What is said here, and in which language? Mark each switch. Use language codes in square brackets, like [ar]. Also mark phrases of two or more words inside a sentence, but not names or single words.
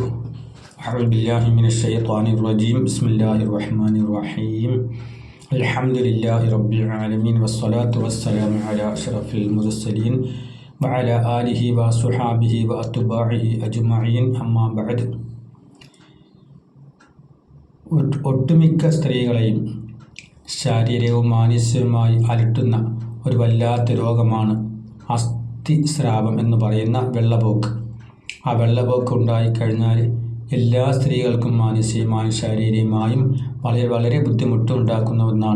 [ar] أعوذ بالله من الشيطان الرجيم. بسم الله الرحمن الرحيم. الحمد لله رب العالمين والصلاة والسلام على أشرف المرسلين وعلى آله وصحابه وأتباعه أجمعين. أما بعد. [ml] ഒട്ടുമിക്ക സ്ത്രീകളെയും ശാരീരികവും മാനസികവുമായി അലട്ടുന്ന ഒരു വല്ലാത്ത രോഗമാണ് അസ്ഥിസ്രാവം എന്ന് പറയുന്ന വെള്ളപ്പോക്ക്. ആ വെള്ളപ്പോക്ക് ഉണ്ടായിക്കഴിഞ്ഞാൽ എല്ലാ സ്ത്രീകൾക്കും മാനസികമായും ശാരീരികമായും വളരെ ബുദ്ധിമുട്ടുണ്ടാക്കുന്ന ഒന്നാണ്.